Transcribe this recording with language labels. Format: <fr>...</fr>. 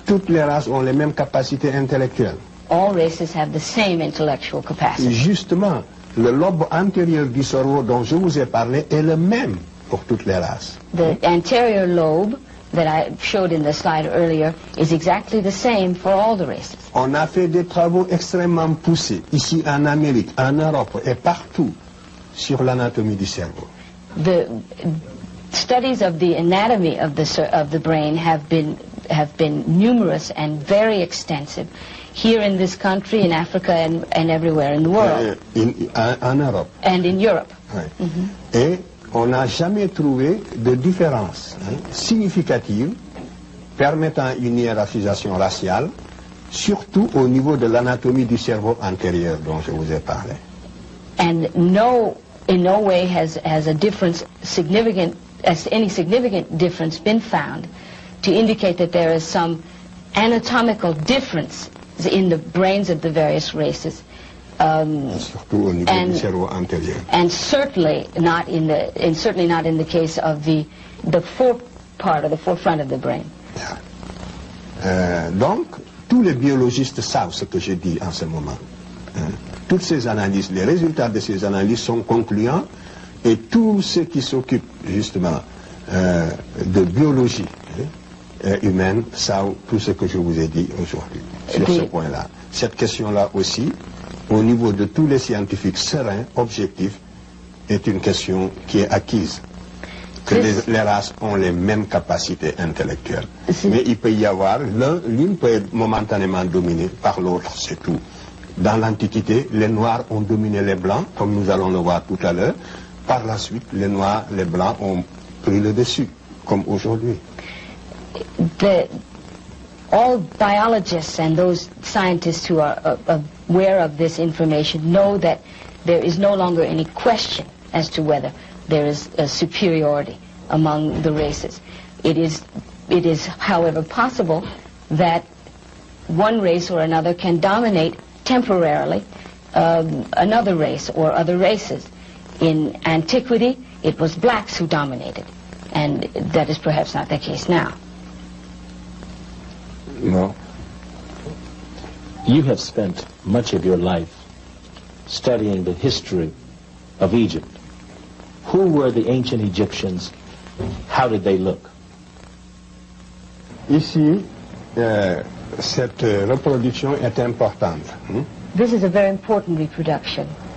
<fr>Toutes les races ont les mêmes capacités intellectuelles.</fr> <en>All races have the same intellectual capacity.</en> <fr>Justement, le lobe antérieur du cerveau dont je vous ai parlé est le même pour toutes les races.</fr> <en>The anterior lobe that I showed in the slide earlier is exactly the same for all the races.</en> <fr>On a fait des travaux extrêmement poussés, ici en Amérique, en Europe et partout, sur l'anatomie du cerveau.</fr> <en>The studies of the anatomy of the brain have been numerous and very extensive here in this country, in Africa, and everywhere in the world.</en> <fr>En Europe.</fr> <en>And in Europe.</en> <fr>Oui. Et on n'a jamais trouvé de différence significative permettant une hiérarchisation raciale, surtout au niveau de l'anatomie du cerveau antérieur dont je vous ai parlé.</fr> <en>And in no way has a difference any significant difference been found to indicate that there is some anatomical difference in the brains of the various races.</en> <fr>Surtout au niveau du cerveau antérieur.</fr> <en>And certainly not in the case of the forefront of the brain.</en> <fr>Donc, tous les biologistes savent ce que je dis en ce moment. Toutes ces analyses, les résultats de ces analyses sont concluants, et tous ceux qui s'occupent justement de biologie humaine savent tout ce que je vous ai dit aujourd'hui sur ce point-là. Cette question-là aussi au niveau de tous les scientifiques sereins, objectifs, est une question qui est acquise. Que les races ont les mêmes capacités intellectuelles. Mais il peut y avoir, l'une peut être momentanément dominée par l'autre, c'est tout. Dans l'Antiquité, les Noirs ont dominé les Blancs, comme nous allons le voir tout à l'heure. Par la suite, les Noirs, les Blancs ont pris le dessus, comme aujourd'hui.</fr> <en>All biologists and those scientists who are aware of this information know that there is no longer any question as to whether there is a superiority among the races. It is, however, possible that one race or another can dominate temporarily another race or other races. In antiquity, it was blacks who dominated, and that is perhaps not the case now. No. You have spent much of your life studying the history of Egypt. Who were the ancient Egyptians? How did they look?</en> <fr>Ici, cette reproduction est importante.</fr> <en>This is a very important reproduction.</en>